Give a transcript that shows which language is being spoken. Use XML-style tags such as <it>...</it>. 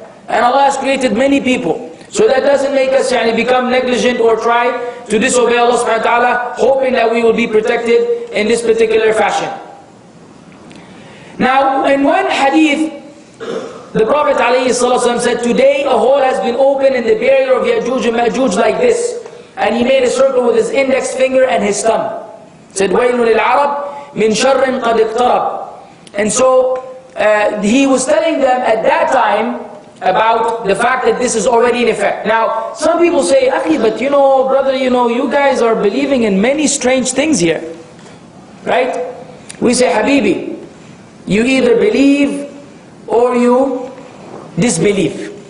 <en>And Allah has created many people. So that doesn't make us become negligent or try to disobey Allah subhanahu wa ta'ala, hoping that we will be protected in this particular fashion. Now, in one hadith, the Prophet ﷺ said, today a hole has been opened in the barrier of Ya'juj and Ma'juj like this. And he made a circle with his index finger and his thumb. He said,</en> <ar>وَيْلٌ لِلْعَرَبِ مِنْ شَرٍ قَدْ اقْتَرَبْ.</ar> <en>And so, he was telling them at that time about the fact that this is already in effect. Now, some people say, Akhi, but brother, you guys are believing in many strange things here. Right? We say, Habibi, you either believe or you disbelieve.</en>